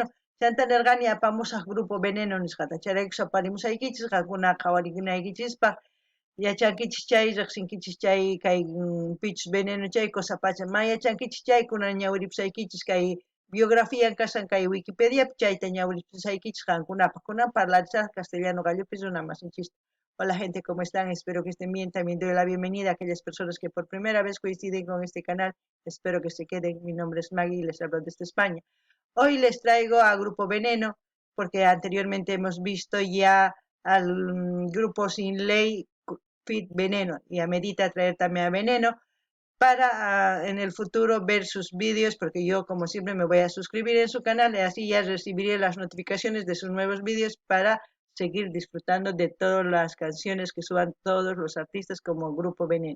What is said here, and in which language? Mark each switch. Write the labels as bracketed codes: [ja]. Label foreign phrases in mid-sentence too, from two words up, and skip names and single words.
[qu] Chantanirqani apamusaq Grupo Veneno nisqata chayraykus aparimsaykichis qankuna qhawarikunaykichispa yachankichis chay riqsinkichis chay kay pichus veneno chay cosa pacha ma yachankichis chay kunan ñawiripusaykichis kay biografía kasan kay Wikipedia chayta ñawiripusaykichis qankunapaq kunan parlarisaq castellano gallopis runa masinchista. [es] Hola gente, ¿cómo están? Espero que estén bien. También doy la bienvenida a aquellas personas que por primera vez coinciden con este canal. Espero que se queden. Mi nombre es Maggie y les hablo desde España. Hoy les traigo a Grupo Veneno porque anteriormente hemos visto ya al Grupo Sin Ley Fit Veneno y amerita traer también a Veneno para en el futuro ver sus vídeos, porque yo como siempre me voy a suscribir en su canal y así ya recibiré las notificaciones de sus nuevos vídeos para seguir disfrutando de todas las canciones que suban todos los artistas como Grupo Veneno.